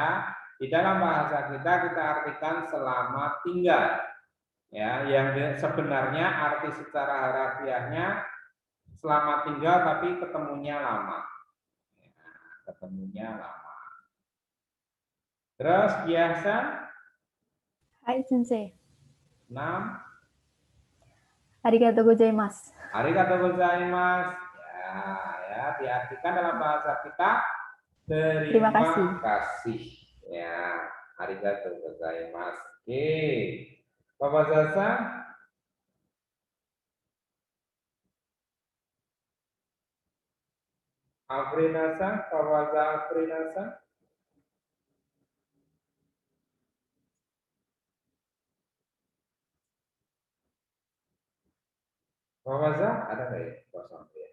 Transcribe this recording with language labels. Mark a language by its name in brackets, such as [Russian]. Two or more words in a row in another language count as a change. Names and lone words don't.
[Indonesian] Di dalam bahasa kita artikan selamat tinggal. Ya, yang sebenarnya arti secara harafiahnya selamat tinggal tapi ketemunya lama. Ya, ketemunya lama. Terus biasa [Japanese] はい先生. 6. ありがとうございます. ありがとうございます. [Indonesian] Ya, diartikan dalam bahasa kita terima kasih. Ya, [Japanese] ありがとうございます. [Indonesian] Oke. Bapak Zaza. Afrinasa, Bapak Afrinasa. Bapak Zaza, ada nggak ya? Kosong ya.